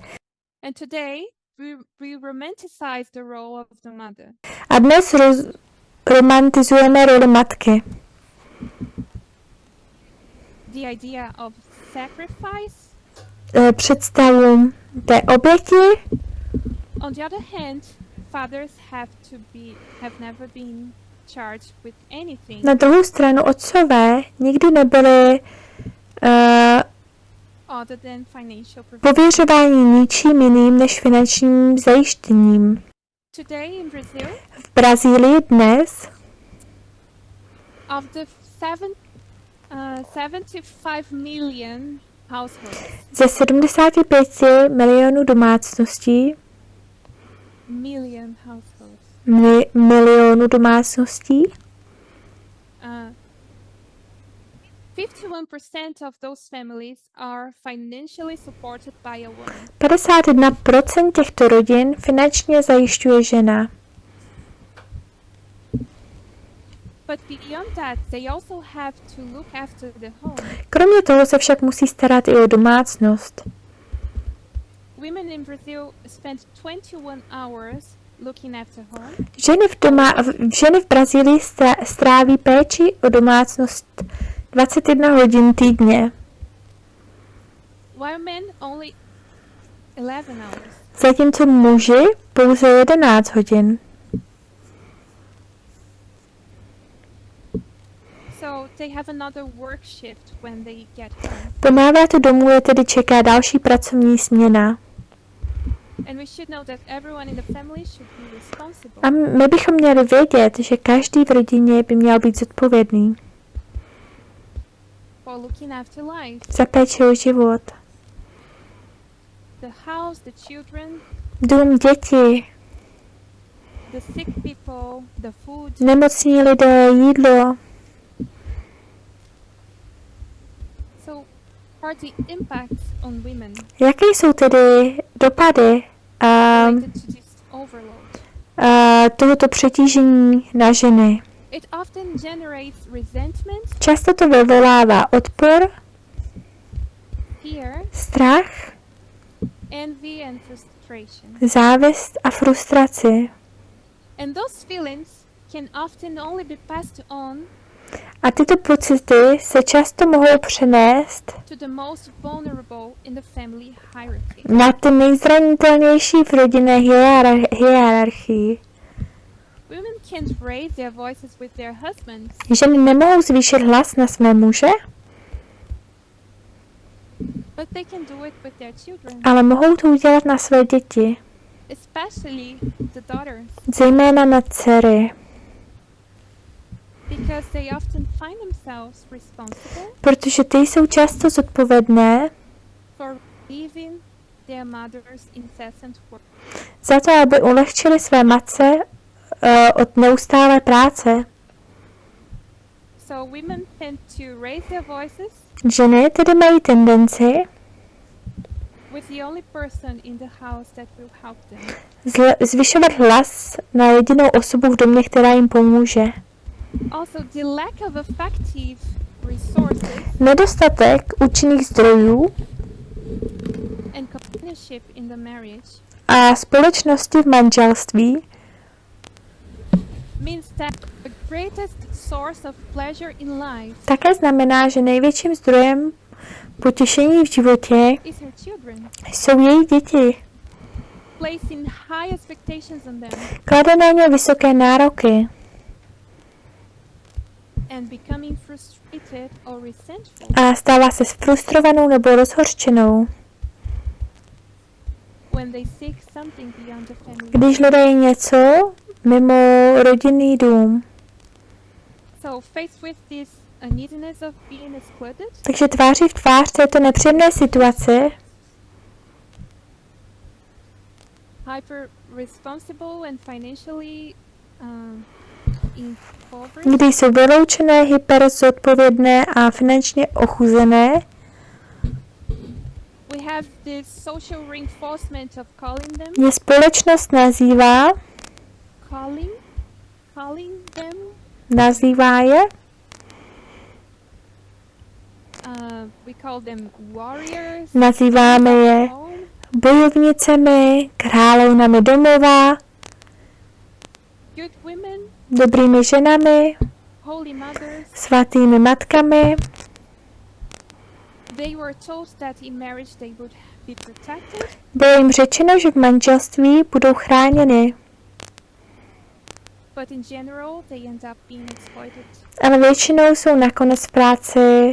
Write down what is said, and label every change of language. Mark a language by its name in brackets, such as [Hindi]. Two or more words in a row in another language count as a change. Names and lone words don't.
[English] And today, we romanticize the role of the mother. [Czech] A dnes romantizujeme roli matky. [English] The idea of sacrifice. [Czech] Představu té oběti. [English] On the other hand, fathers have never been charged with anything. [Czech] Na druhou stranu otcové nikdy nebyli [English] Other than financial provision. [Czech] pověřováni ničím jiným než finančním zajištěním. [English] Today in Brazil, [Czech] V Brazílii dnes [English] of the 75 million households, [Czech] ze 75 milionů domácností, milionů domácností, [English] 51% of those families are financially supported by a woman. [Czech] 51% těchto rodin finančně zajišťuje žena. [English] But beyond that, they also have to look after the home. [Czech] Kromě toho se však musí starat i o domácnost. [English] Women in Brazil spend 21 hours looking after home. [Czech] Ženy v Brazílii stráví péči o domácnost 21 hodin týdně. [English] While men only 11 hours. [Czech] Zatímco muži pouze 11 hodin. [English] So they have another work shift when they get home. [Czech] Po návratu domů je tedy čeká další pracovní směna. [English] And we should know that everyone in the family should be responsible. [Czech] A my bychom měli vědět, že každý v rodině by měl být zodpovědný [English] For looking after life. [Czech] za péči o život. [English] the house, the children, [Czech] dům, děti, [English] the sick people, the food. [Czech] nemocní lidé, jídlo. [English] So, are the impacts on women [Czech] Jaké jsou tedy dopady [English] related to this overload? [Czech] tohoto přetížení na ženy? [English] It often generates resentment, [Czech] Často to vyvolává odpor, [English] fear, [Czech] strach, [English] envy, and frustration. [Czech] závist a frustraci. [English] And those feelings can often only be passed on [Czech] A tyto pocity se často mohou přenést [English] to the most vulnerable in the family hierarchy. [Czech] na ty nejzranitelnější v rodinné hierarchii. [English] Women can't raise their voices with their husbands, [Czech] Ženy nemohou zvýšit hlas na své muže, [English] but they can do it with their children, [Czech] ale mohou to udělat na své děti, [English] especially the daughters, [Czech] zejména na dcery, [English] because they often find themselves responsible [Czech] protože ty jsou často zodpovědné [English] for relieving their mother's incessant work. [Czech] za to, aby ulehčili své matce od neustálé práce. [English] So women tend to raise their voices [Czech] Ženy tedy mají tendenci [English] with the only person in the house that will help them. [Czech] zvyšovat hlas na jedinou osobu v domě, která jim pomůže. [English] Also, the lack of effective resources [Czech] Nedostatek účinných zdrojů [English] and companionship in the marriage [Czech] a společnosti v manželství [English] means that the greatest source of pleasure in life [Czech] také znamená, že největším zdrojem potěšení v životě [English] is her children. [Czech] jsou její děti. [English] Placing high expectations on them [Czech] Klade na ně vysoké nároky [English] and becoming frustrated or resentful [Czech] a stává se frustrovanou nebo rozhořčenou, [English] when they seek something beyond the family. [Czech] když hledají něco mimo rodinný dům. [English] So, faced with this neediness of being excluded, [Czech] Takže tváří v tvář této nepříjemné situaci [English] hyper responsible and financially impoverished, [Czech] kdy jsou vyloučené, hyperzodpovědné a finančně ochuzené, [English] we have this social reinforcement of calling them, [Czech] je společnost [English] calling them, [Czech] nazývá je, [English] we call them warriors, [Czech] nazýváme je [English] home, [Czech] bojovnicemi, královnami domova, [English] good women, [Czech] dobrými ženami, [English] holy mothers. [Czech] svatými matkami. [English] They were told that in marriage they would be protected, [Czech] Bylo jim řečeno, že v manželství budou chráněny, [English] but in general they end up being exploited [Czech] ale většinou jsou nakonec v práci